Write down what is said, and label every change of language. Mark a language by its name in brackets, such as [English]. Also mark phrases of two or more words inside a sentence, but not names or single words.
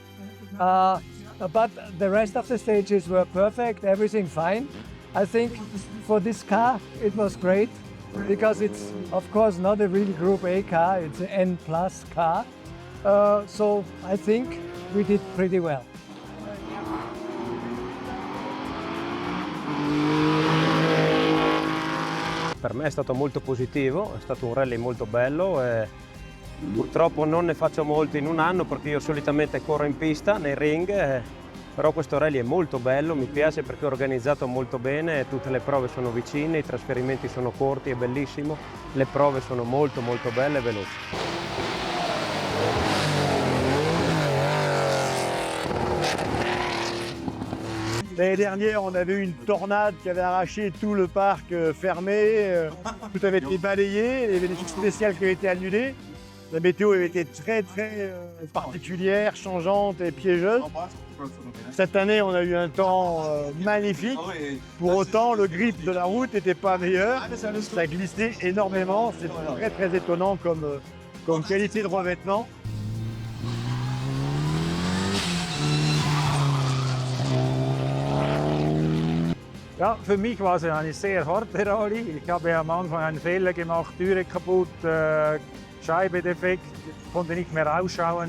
[English] But the rest of the stages were perfect, everything fine. I think for this car it was great because it's of course not a real Group A car, it's an N+ car. So I think we did pretty well. [Italian] Per me è stato molto positivo, è stato un rally molto bello. Purtroppo non ne faccio molti in un anno perché io solitamente corro in pista, nei ring, però questo rally è molto bello, mi piace perché è organizzato molto bene, tutte le prove sono vicine, i trasferimenti sono corti, è bellissimo, le prove sono molto belle e veloci. [French] L'année dernière, on avait eu une tornade qui avait arraché tout le parc fermé, tout avait été balayé, il y avait des trucs spéciales qui avaient été annulés. La météo avait été très particulière, changeante et piégeuse. Cette année, on a eu un temps magnifique. Pour autant, le grip de la route n'était pas meilleur. Ça glissait énormément. C'est très étonnant comme qualité de revêtement. [German] Ja, für mich war es eine sehr harte Rallye. Ich habe am Anfang einen Fehler gemacht, Türe kaputt, Scheibe defekt, konnte nicht mehr rausschauen.